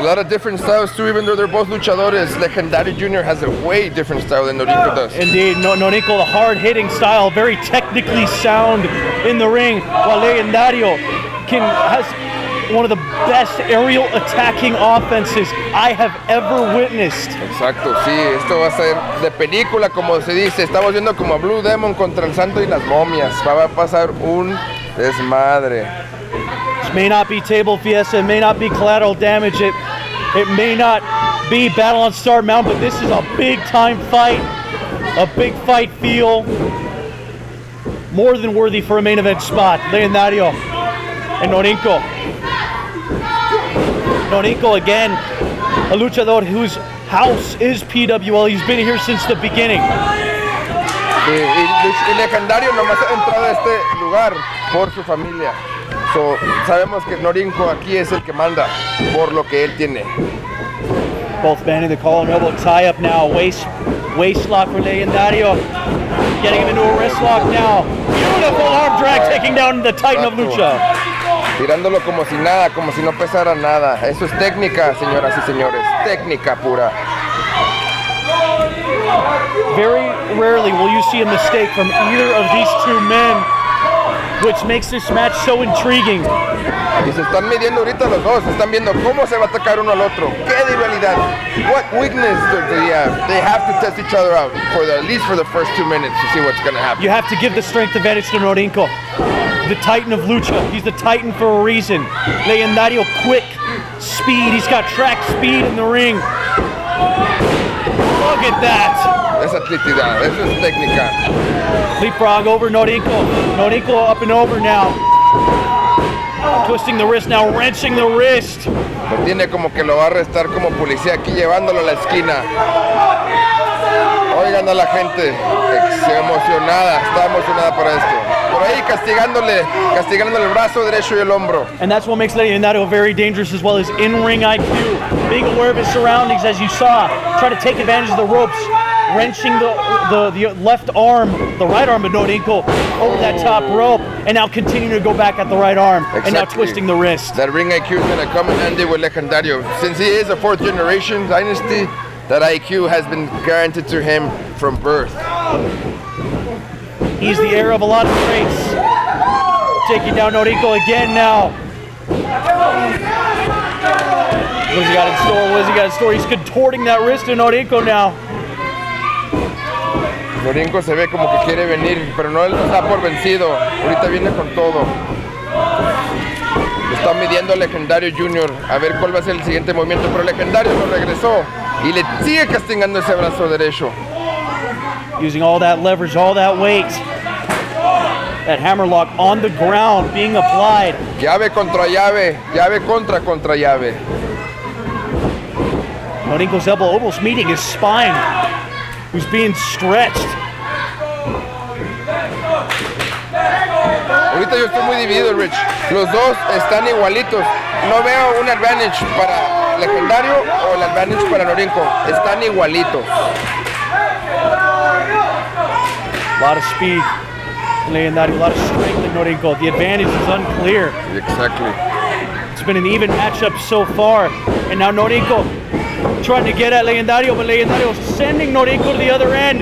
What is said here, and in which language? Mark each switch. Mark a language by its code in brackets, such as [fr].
[en] A lot of different styles too, even though they're both luchadores. Legendario Jr has a way different style than Norinco does. Indeed, Norinco, the hard-hitting style, very technically sound in the ring, while Legendario has one of the best aerial attacking offenses I have ever witnessed. [es] Exacto, sí, esto va a ser de película, como se dice. Estamos viendo como a Blue Demon contra el Santo y las momias. Va a pasar un desmadre. [en] This may not be table fiesta, it may not be collateral damage, it may not be battle on Star Mountain, but this is a big time fight, a big fight feel, more than worthy for a main event spot. Legendario and Norinco. Norinco again, a luchador whose house is PWL, he's been here since the beginning. [es] Sí, y Legendario nomás ha entrado a este lugar por su familia. So, sabemos que Norinco aquí es el que manda por lo que él tiene. [en] Both men in the collar and elbow tie up now. Waist lock for Legendario. Getting him into a wrist lock now. Beautiful arm drag taking down the Titan of Lucha. [es] Tirándolo como si nada, como si no pesara nada. Eso es técnica, señoras y señores. Técnica pura. [en] Very rarely will you see a mistake from either of these two men, which makes this match so intriguing. [es] Y se están midiendo ahorita los dos, están viendo cómo se va a atacar uno al otro. ¡Qué rivalidad! [en] What weakness do they have? They have to test each other out, at least for the first 2 minutes to see what's going to happen. You have to give the strength advantage to Norinco, the Titan of Lucha. He's the Titan for a reason. Legendario, quick speed. He's got track speed in the ring. Look at that. [es] Esa atletidad, eso es técnica. [en] Leapfrog over Norinco. Norinco up and over now. Twisting the wrist now, wrenching the wrist. [es] Lo tiene como que lo va a arrestar como policía aquí llevándolo a la esquina. Oigan a la gente, está emocionada para esto. por ahí castigándole el brazo derecho y el hombro. [en] And that's what makes Legendario very dangerous, as well as in-ring IQ, being aware of his surroundings, as you saw, try to take advantage of the ropes, wrenching the left arm, the right arm of Norinco over that top rope, and now continuing to go back at the right arm, and now twisting the wrist. That ring IQ is going to come in handy with Legendario. Since he is a 4th generation dynasty, that IQ has been guaranteed to him from birth. He's the heir of a lot of greats. Taking down Norinco again now. What has he got in store? What has he got in store? He's contorting that wrist in Norinco now. [es] Norinco se ve como que quiere venir, pero no está por vencido. Ahorita viene con todo. Está midiendo Legendario Jr. a ver cuál va a ser el siguiente movimiento, pero Legendario lo regresó y le sigue castigando ese brazo derecho. [en] Using all that leverage, all that weight. That hammerlock on the ground being applied. [es] Llave contra llave, llave contra llave. [en] Norinco's elbow almost meeting his spine, who's being stretched. [es] Ahorita yo estoy muy dividido, Rich. Los dos están igualitos. No veo un advantage para Legendario o el advantage para Norinco. Están igualitos. [en] A lot of speed, Legendario, a lot of strength in Norinco. The advantage is unclear. Exactly. It's been an even matchup so far. And now Norinco trying to get at Legendario, but Legendario sending Norinco to the other end.